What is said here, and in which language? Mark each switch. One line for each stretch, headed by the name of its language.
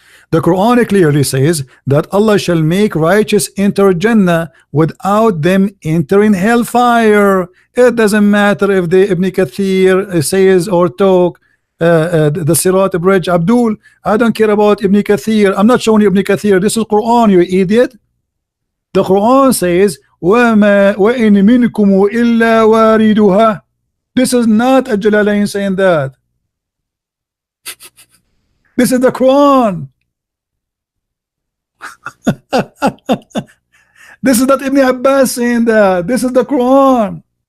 English: The Quran clearly says that Allah shall make righteous enter Jannah without them entering hellfire. It doesn't matter if the Ibn Kathir says or talk the Sirat Bridge. Abdul, I don't care about Ibn Kathir. I'm not showing you Ibn Kathir. This is Quran, you idiot. The Quran says
Arabic: وَمَا وَإِن مِنْكُمُ إِلَّا وَارِدُهَا.
English: This is not a Jalalain saying that. This is the Quran. This is not Ibn Abbas saying that. This is the Quran.